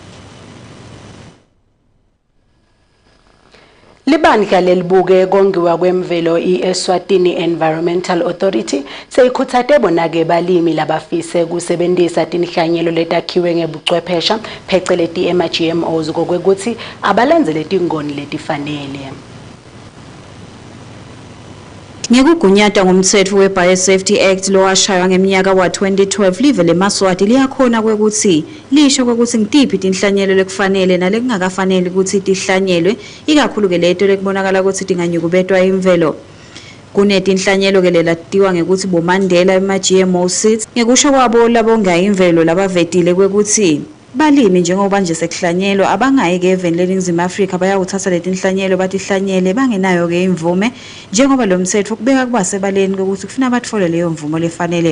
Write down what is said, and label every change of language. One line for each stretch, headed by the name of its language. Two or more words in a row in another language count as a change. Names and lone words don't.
Swati: Libandla lelibuke kongiwa kwemvelo iEswatini Environmental Authority seyikhutsate bonake balimi labafise kusebenzisa tinhlanyelo letakhiwe ngebuchwephesha pheceleti ema-GMOs kokwekuthi abalandzele tingoni letifanele. Ngekugunyata ngumthetho we-Biosafety Act lo washaywa ngeminyaka wa-2012 live leMaswati liyakhona kwekuthi lisho kwekuthi ngitiphi tinhlanyelo lekufanele nalekungakafanele ukuthi tihlanyelwe ikakhulu ke leto lekubonakala ukuthi tinganyukubetwa imvelo. Kunetinhlanyelo ke lelatiwa ngekuthi bomandela ema-
English: GMO seeds
Swati: ngekusho kwabo labongayo imvelo labavetile kwekuthi balimi njengoba nje sekuhlanyelwa abangayike even leNingizimu Afrika bayawuthatha letinhlanyelo batihlanyele bangenayo ke imvume njengoba lo mthetho kubeka kuba sebaleni ukuthi kufuna bathole leyo mvumo lefanele.